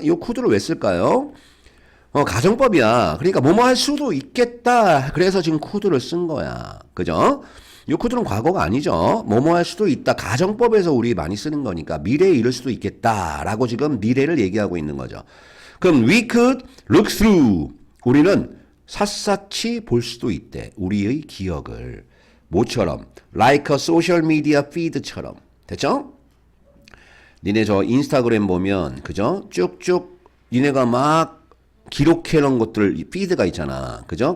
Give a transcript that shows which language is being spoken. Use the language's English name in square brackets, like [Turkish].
[Korean] 이 코드를 왜 쓸까요? 가정법이야. 그러니까 뭐뭐 할 수도 있겠다. 그래서 지금 코드를 쓴 거야. 그죠? 이 코드는 과거가 아니죠. 뭐뭐 할 수도 있다. 가정법에서 우리 많이 쓰는 거니까 미래에 이럴 수도 있겠다라고 지금 미래를 얘기하고 있는 거죠. [English] 그럼 we could look through. [Korean] 우리는 샅샅이 볼 수도 있대. 우리의 기억을. 뭐처럼? [English] like a social media feed [Korean] 처럼. 됐죠? 니네 저 인스타그램 보면 그죠? 쭉쭉 니네가 막 기록해 놓은 것들 피드가 있잖아. 그죠?